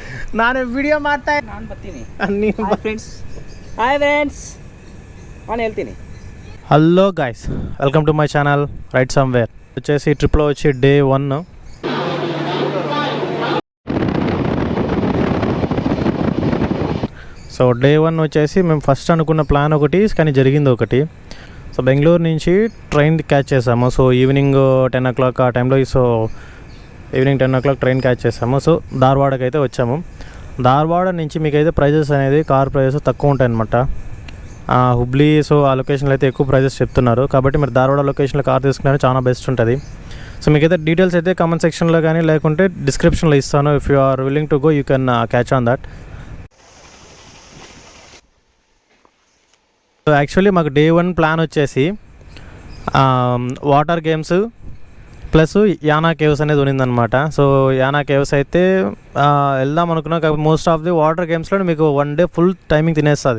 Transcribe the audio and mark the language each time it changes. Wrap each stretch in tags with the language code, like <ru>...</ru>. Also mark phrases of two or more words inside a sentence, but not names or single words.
<kn>ನಾನು ವಿಡಿಯೋ ಮಾಡ್ತಾ ನಾನು ಬರ್ತೀನಿ. ನೀವು</kn> <en>friends hi friends</en> <kn>ನಾನು ಹೇಳ್ತೀನಿ.</kn> <en>Hello guys, welcome to my channel right somewhere.</en> <te>వచ్చేసి ట్రిప్లో వచ్చి డే 1. సో డే 1 వచ్చేసి మేము ఫస్ట్ అనుకున్న ప్లాన్ ఒకటి, కానీ జరిగింది ఒకటి. సో బెంగళూరు నుంచి</te> <en>train catch</en> <te>చేసాము. సో</te> <en>evening 10 o'clock</en> <te>ఆ టైంలో. సో</te> <en>evening 10 o'clock train catch</en> <te>చేసాము. సో ధార్వాడకి అయితే వచ్చాము. ధార్వాడ నుంచి మీకైతే ప్రైజెస్ అనేది</te> <en>car prices</en> <te>తక్కువ ఉంటాయి అన్నమాట. హుబ్లీ సో ఆ లొకేషన్లో అయితే ఎక్కువ ప్రైజెస్ చెప్తున్నారు. కాబట్టి మీరు ధార్వాడ లొకేషన్లో కార్ తీసుకునే చాలా బెస్ట్ ఉంటుంది. సో మీకైతే డీటెయిల్స్ అయితే</te> <en>comment sectionలో</en> <te>కానీ లేకుంటే డిస్క్రిప్షన్లో ఇస్తాను.</te> <en>If you are willing to go you can catch on that.</en> <te>సో యాక్చువల్లీ మాకు డే 1 ప్లాన్ వచ్చేసి</te> <en>water games plus Yana caves</en> <te>అనేది ఉన్నిందనమాట. సో యానా కేవ్స్ అయితే వెళ్దాం అనుకున్నాం. కాబట్టి</te> <en>most of the water gamesలో</en> <te>మీకు</te> <en>1 day full timing</en> <te>తినేస్తుంది.</te>